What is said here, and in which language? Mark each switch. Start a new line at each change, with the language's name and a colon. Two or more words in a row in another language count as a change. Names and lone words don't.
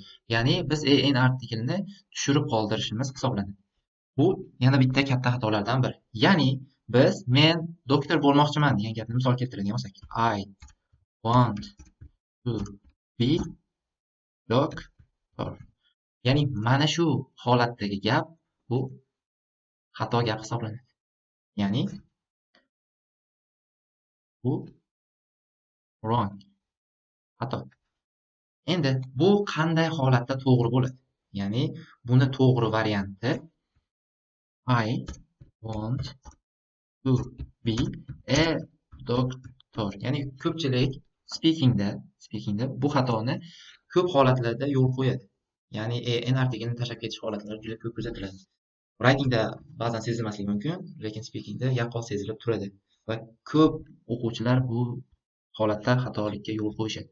Uzbek: Ya'ni biz n artiklini tushirib qoldirishimiz hisoblanadi. Bu yana bitta katta xatolardan biri. Ya'ni biz men doktor bo'lmoqchiman degan gapni misol keltiradigan bo'lsak,
English: I want to be doctor.
Uzbek: Ya'ni mana shu holatdagi gap bu xato gap hisoblanadi. Ya'ni bu wrong, xato. Endi bu qanday holatda to'g'ri bo'ladi? Ya'ni buni to'g'ri varianti
English: I want to be a doctor.
Uzbek: Ya'ni ko'pchilik speakingda bu xatoni ko'p holatlarda yo'l qo'yadi. Ya'ni n artiklini tashlab ketish holatlari juda ko'p kuzatiladi. Writingda ba'zan sezilmasligi mumkin, lekin speakingda yaqqol sezilib turadi va ko'p o'quvchilar bu holatda xatolikka yo'l qo'yishadi.